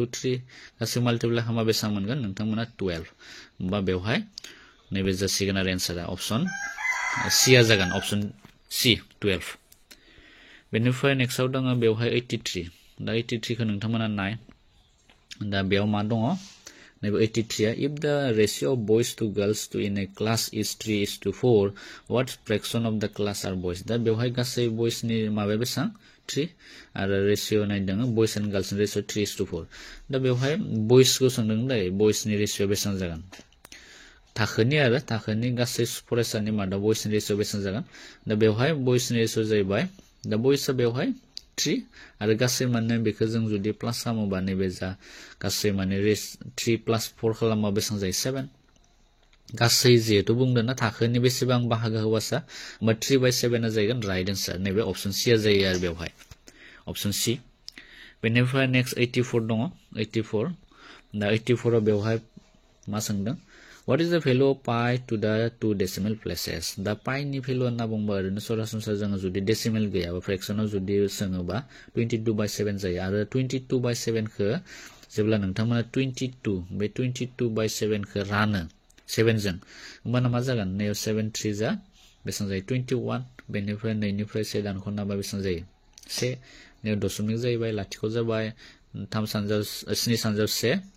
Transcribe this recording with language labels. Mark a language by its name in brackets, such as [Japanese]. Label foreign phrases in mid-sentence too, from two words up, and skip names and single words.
[Bodo] 3 गासै माल्टिप्लाइ खालामबा बेसेबां मोनगोन नोंथांमोना 12 होमबा बेवहाय नैबे जासिगोन आरो एन्सारा [English] option C [Bodo] आ जागोन [English] option C [Bodo] 12 बेनिफ्राय नेक्स्टआव दङ बेवहाय 83 दा 83 खौ नोंथांमोना नाय दा बेयाव मा दङ नैबे 83 आ [English] if the ratio of boys to girls to in a class is 3:4 what fraction of the class are boys [Bodo] दा बेवहाय गासै boys नि माबाया बेसेबां 3 आरो रेशियो नायदों [English] boys and girls [Bodo] नि रेशियो 3:4 दा बेवहाय boys खौ सोंदों दै boys नि रेशियो बेसेबां जागोन थाखोनि गासै फरायसानि मादाव boys नि रेशियो बेसेबां जागोन दा बेवहाय boys नि रेशियो जाहैबाय दा boys आ बेवहाय 3 आरो गासै माने बेखौ जों जुदि प्लास खालामोबा नैबे जा गासै माने 3 + 4 खालामबा बेसेबां जायो 7 गासै जेहेतु बुंदों ना थाखोनि बेसेबां बाहागो होबासा होमबा 3/7 आ जागोन [English] right answer [Bodo] नैबे [English] option C [Bodo] आ जायो आरो बेवहाय [English] option C [Bodo] बेनिफ्राय नेक्स्ट 84 दङ 84 दा 84 आव बेवहाय मा सोंदों [English] What is the value of pi to the 2 decimal places? [Bodo] दा pi नि भेलु होनना बुंबा ओरैनो सरासनस्रा जोङो जुदि डेसिमेल गैयाबा फ्रेक्सनाव जुदि सोङोबा 22/7 जायो आरो 22/7 खौ जेब्ला नोंथांमोना 22 बे 22/7 खौ रानो 7 जों होमबाना मा जागोन नैयाव 7 3 जा बेसेबां जायो 21 बेनिफ्राय 2 निफ्राय 1 दानख'नाबा बेसेबां जायो 1 नैयाव दशमिक जाहैबाय लाथिख' जाबाय 3 सानजाव 7 सानजाव 1